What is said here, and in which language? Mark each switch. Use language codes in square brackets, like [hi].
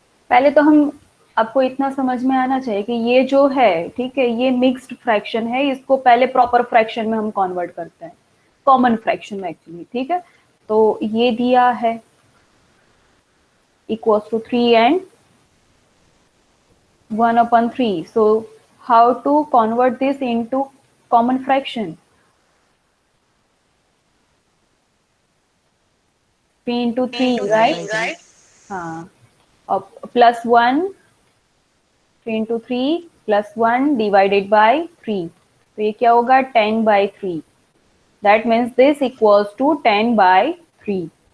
[hi] पहले तो हम आपको इतना समझ में आना चाहिए कि ये जो है, ठीक है, ये मिक्स्ड फ्रैक्शन है, इसको पहले प्रॉपर फ्रैक्शन में हम कन्वर्ट करते हैं, कॉमन फ्रैक्शन में एक्चुअली, ठीक है। तो ये दिया है equals to 3 and 1 upon 3. [en] So how to convert this into common fraction? 3 into 3, right? हाँ, और plus 1, 3 into 3 plus 1 divided by 3. [hi] तो ये क्या होगा? 10 by 3. [en] That means this equals to 10 by 3.